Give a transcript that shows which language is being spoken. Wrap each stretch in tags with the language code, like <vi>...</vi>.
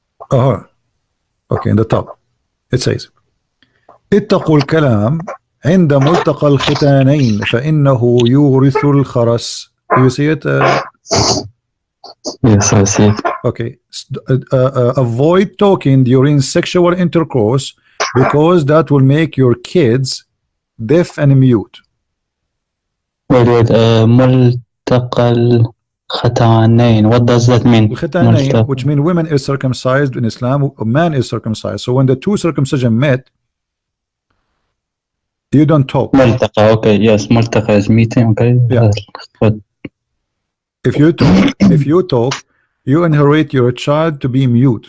<en>Oh, okay, in the top it says,</en> <ar>اتقوا الكلام عند ملتقى الختانين فإنه يورث الخرس.</ar> <en>Do you see it? Yes, I see it. Okay. Avoid talking during sexual intercourse, because that will make your kids deaf and mute. Wait,</en> <ar>ملتقى الختانين.</ar> <en>What does that mean? الختانين, which means women is circumcised in Islam, a man is circumcised. So when the two circumcision met, you don't talk. ملتقى, okay, yes, ملتقى is meeting, okay. Yeah. If you talk, you inherit your child to be mute.</en>